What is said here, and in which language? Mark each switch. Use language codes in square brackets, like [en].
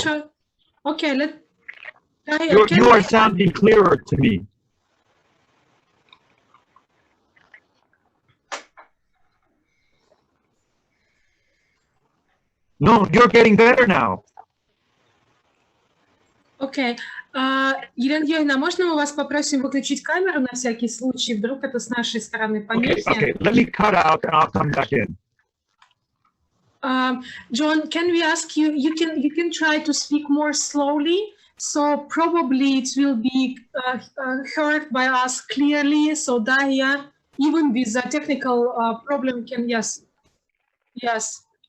[en] try. Okay. You are sounding clearer to me. No, you're getting better now. Окей. [ru] Елена Юрьевна, можно мы вас попросим выключить камеру на всякий случай? Вдруг это с нашей стороны помехи. [en] Okay, let me cut out and I'll come back in. John, can we ask you, you can try to speak more slowly, so probably it will be heard by us clearly, so Daria, even with the technical problem, can, yes.